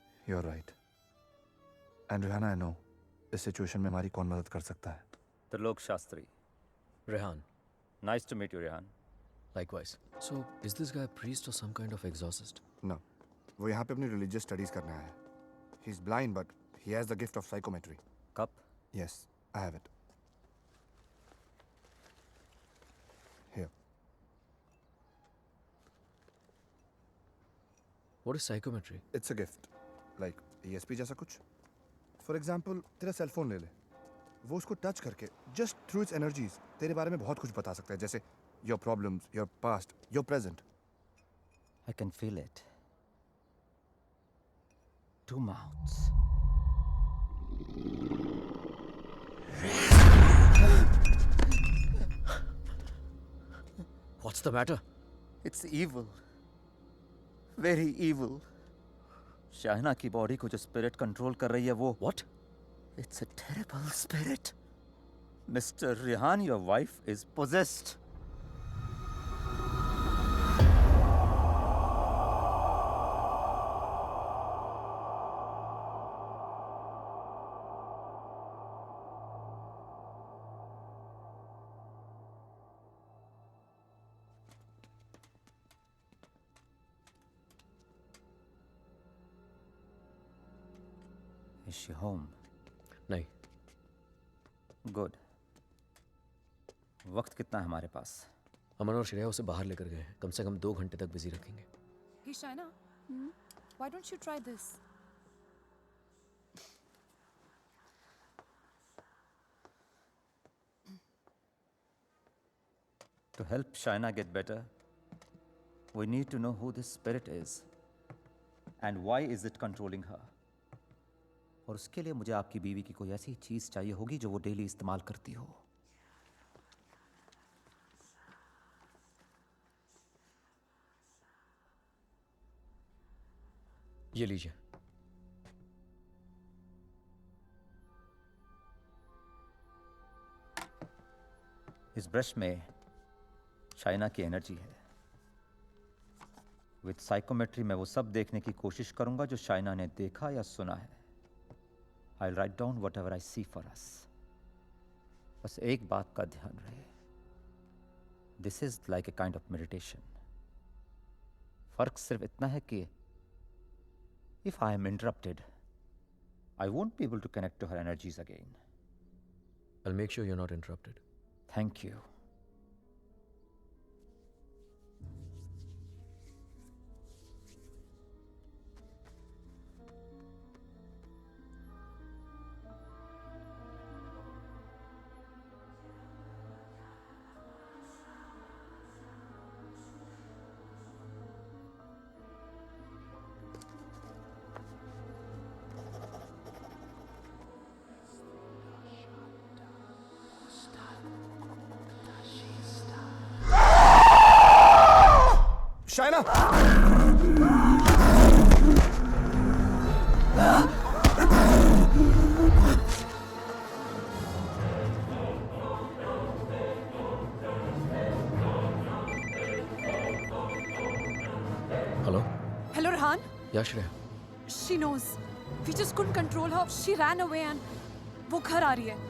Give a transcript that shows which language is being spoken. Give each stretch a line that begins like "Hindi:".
English: You're right. And Rehan, I know
Hindi: इस situation में हमारी कौन मदद कर सकता है. Trilok Shastri. Rehan,
English: Nice to meet you, Rehan. likewise. So, is this guy a priest or some kind of exorcist?
Hindi: No, वो यहाँ पे अपनी
English: religious studies
Hindi: करने आया है.
English: He's blind, but he has the gift of psychometry. Cup? Yes, I have it. Here. What is psychometry? It's a gift. Like ESP
Hindi: जैसा कुछ.
English: For example,
Hindi: तेरा सेल फोन ले ले. वो उसको टच करके
English: just through its energies
Hindi: तेरे बारे में बहुत कुछ बता सकता है.
English: जैसे your problems, your past, your present. I can feel it. Two mouths. What's the matter? It's evil. Very evil.
Hindi: Shaina की बॉडी को जो स्पिरिट कंट्रोल कर रही है वो
English: What? It's a terrible spirit. Mr. Rehan, your wife is possessed. Is she home?
Hindi: नहीं.
English: Good.
Hindi: वक्त कितना है हमारे पास? अमन और श्रेया उसे बाहर लेकर गए हैं. कम से कम 2 घंटे तक बिजी रखेंगे.
English: Hey Shaina, why don't you try this? To help Shaina get better, we need to know who this spirit is and why is it controlling her.
Hindi: और उसके लिए मुझे आपकी बीवी की कोई ऐसी चीज चाहिए होगी जो वो डेली इस्तेमाल करती हो. ये लीजिए. इस ब्रश में शाइना की एनर्जी है. विद साइकोमेट्री मैं वो सब देखने की कोशिश करूंगा जो शाइना ने देखा या सुना है.
English: I write down whatever I see for us.
Hindi: बस एक बात का ध्यान रहे,
English: This is like a kind of meditation.
Hindi: फर्क सिर्फ इतना है कि
English: If I am interrupted, I won't be able to connect to her energies again. I'll make sure you're not interrupted. Thank you. Shaina! Hello? Hello, Rehan. Yeah, Shreya. She knows. We just couldn't control her. She ran away and
Hindi: वो घर आ रही है.